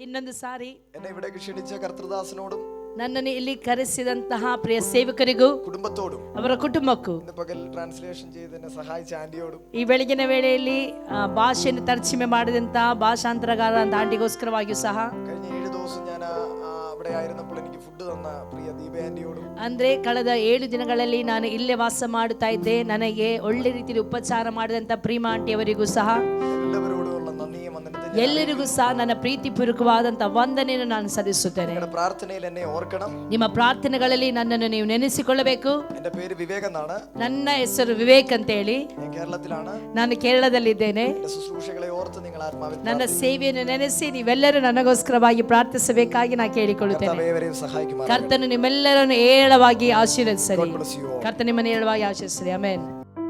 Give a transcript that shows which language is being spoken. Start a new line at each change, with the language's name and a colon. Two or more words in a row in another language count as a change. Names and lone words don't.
Kannada: ಒಂದು ಸಾರಿ
Malayalam: എന്നെ ഇവിടേക്ക് ക്ഷണിച്ച കർത്തൃദാസനോടും
Kannada: ನನ್ನನ್ನು ಇಲ್ಲಿ ಕರೆಸಿದಂತಹ ಪ್ರಿಯ ಸೇವಕರಿಗೂ
Malayalam: കുടുംബത്തോടും
Kannada: ಅವರ ಕುಟುಂಬಕ್ಕೂ
Malayalam: ഇന്ന് പകൽ ട്രാൻസ്ലേഷൻ ചെയ്ത് എന്നെ സഹായിച്ച ആന്റിയോടും
Kannada: ಈ ಬೆಳಗಿನ ವೇಳೆಯಲ್ಲಿ ಭಾಷೆಯನ್ನು ತರ್ಜಮೆ ಮಾಡಿದಂತಹ ಭಾಷಾಂತರಗಾರ ಆಂಟಿಗೋಸ್ಕರವಾಗಿಯೂ ಸಹ
Malayalam: കഴിഞ്ഞ 7 ദിവസം ഞാൻ അവിടെ ആയിരുന്നപ്പോൾ എനിക്ക് ഫുഡ് തന്ന പ്രിയ ദീപ ആന്റിയോടും
Kannada: ಅಂದ್ರೆ ಕಳೆದ 7 ದಿನಗಳಲ್ಲಿ ನಾನು ಇಲ್ಲೇ ವಾಸ ಮಾಡುತ್ತಾ ಇದ್ದೆ, ನನಗೆ ಒಳ್ಳೆ ರೀತಿಯಲ್ಲಿ ಉಪಚಾರ ಮಾಡಿದಂತ ಪ್ರೀಮಾ ಆಂಟಿ ಅವರಿಗೂ ಸಹ
Malayalam: എല്ലാവരോടുമുള്ള നന്ദിയും വന്ദനത്തെ
Kannada: ಎಲ್ಲರಿಗೂ ಸಹ ನನ್ನ ಪ್ರೀತಿಪೂರ್ವಕವಾದಂತಹ ವಂದನೆಯನ್ನು ನಾನು ಸಲ್ಲಿಸುತ್ತೇನೆ.
Malayalam: നിങ്ങളുടെ പ്രാർത്ഥനയിൽ എന്നെ ഓർക്കണം.
Kannada: ನಿಮ್ಮ ಪ್ರಾರ್ಥನೆಗಳಲ್ಲಿ ನನ್ನನ್ನು ನೀವು ನೆನೆಸಿಕೊಳ್ಳಬೇಕು.
Malayalam: എന്റെ പേര് വിവേക് എന്നാണ്.
Kannada: ನನ್ನ ಹೆಸರು ವಿವೇಕ್ ಅಂತ ಹೇಳಿ.
Malayalam: ഞാൻ കേരളത്തിലാണ്.
Kannada: ನಾನು ಕೇರಳದಲ್ಲಿದ್ದೇನೆ.
Malayalam: എന്റെ ശുശ്രൂഷകളെ ഓർത്ത് നിങ്ങൾ ആത്മാവിൽ
Kannada: ನನ್ನ ಸೇವೆಯನ್ನು ನೆನೆಸಿ ನೀವೆಲ್ಲರೂ ನನಗೋಸ್ಕರವಾಗಿ ಪ್ರಾರ್ಥಿಸಬೇಕಾಗಿ ನಾನು ಕೇಳಿಕೊಳ್ಳುತ್ತೇನೆ. ಕರ್ತನು ನಿಮ್ಮೆಲ್ಲರನ್ನು ಏಳವಾಗಿ ಆಶೀರ್ವದಿಸಲಿ. ಕರ್ತನು ನಿಮ್ಮನ್ನು ಏಳವಾಗಿ ಆಶೀರ್ವದಿಸಲಿ. ಆಮೆನ್.